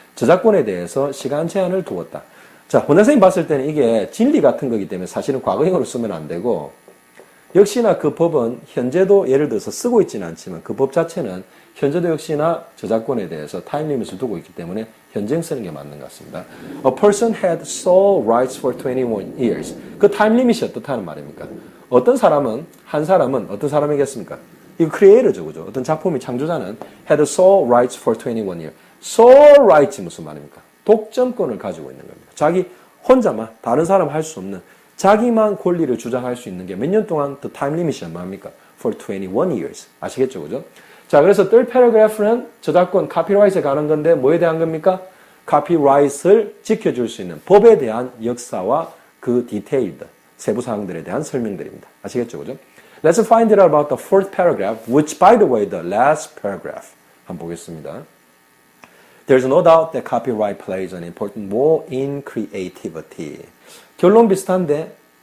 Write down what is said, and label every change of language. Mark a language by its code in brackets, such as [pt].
[ko] 저작권에 대해서 시간 제한을 두었다. 자, 원장선생님 봤을 때는 이게 진리 같은 거기 때문에 사실은 과거형으로 쓰면 안 되고 역시나 그 법은 현재도 예를 들어서 쓰고 있지는 않지만 그 법 자체는 현재도 역시나 저작권에 대해서 타임 리밋을 두고 있기 때문에 현재 쓰는 게 맞는 것 같습니다. [en] A person had sole rights for 21 years. [ko] 그 타임 리밋이 어떻다는 말입니까? 한 사람은 어떤 사람이겠습니까? 이거 크리에이터죠, 그죠? 어떤 작품의 창조자는 [en] had sole rights for 21 years. sole rights [ko] 무슨 말입니까? 독점권을 가지고 있는 겁니다. 자기 혼자만 다른 사람 할 수 없는 자기만 권리를 주장할 수 있는 게 몇 년 동안 [en] the time limit [ko] 이 뭡니까? [en] For 21 years. [ko] 아시겠죠, 그죠? 자, 그래서 [en] third paragraph [ko] 는 저작권, copyright에 관한 건데 뭐에 대한 겁니까? copyright을 지켜줄 수 있는 법에 대한 역사와 그 detailed 세부 사항들에 대한 설명들입니다. 아시겠죠, 그죠? [en] Let's find out about the fourth paragraph, which by the way, the last paragraph. [ko] 한번 보겠습니다. [en] There's no doubt that copyright plays an important role in creativity. [ko] 결론 비슷한데